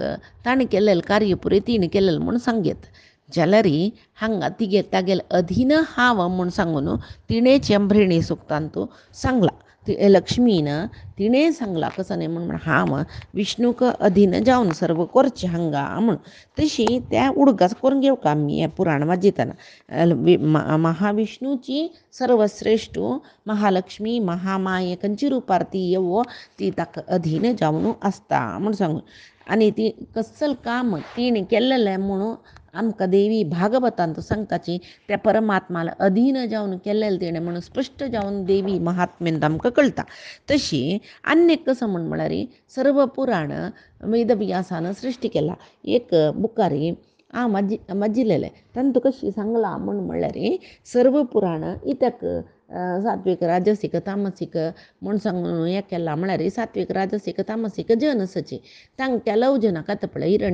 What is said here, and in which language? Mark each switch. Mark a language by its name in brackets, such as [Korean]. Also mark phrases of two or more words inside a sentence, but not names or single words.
[Konkani] ताणें केल्लें कार्य पुरे तिणें केल्लें म्हूण सांगेत जाल्यार हांगा तागेले अधीन हांव म्हूण सांगून तिणेच भ्रिणी सुक्तांतू सांगला लक्ष्मीन तिणें सांगला कसं न्ही म्हण हांव विष्णूक अधीन जावन सर्व करचें हांगा म्हूण तशी त्या उडगास करून घेवका आमी हें पुराण वाजयतना महाविष्णूची सर्वश्रेश्ठ महालक्ष्मी महामाये खंयची रुपार ती येवो ती ताका अधीन जावन आसता म्हूण सांगून आनी ती कसल काम तिणें केल्लें म्हणून आमकां देवी भागवतांत सांगताची त्या परमात्माला अधीन जावन केल्लें तिणें म्हणून स्पश्ट जावन देवी महात्म्यान आमकां कळटा तशी आनी कसं म्हळ्यार सर्व पुराण वेदव्यासान सृश्टी केला एक बुकारी हांव वाजिल्लें तांतू कशी सांगला म्हळ्यार सर्व पुराण इत्याक सात्वीक राजसीक तामसीक म्हूण सांगून हें केलां म्हळ्यार सात्वीक राजसीक तामसीक जनसाची तांकां लव जनाक आतां पळय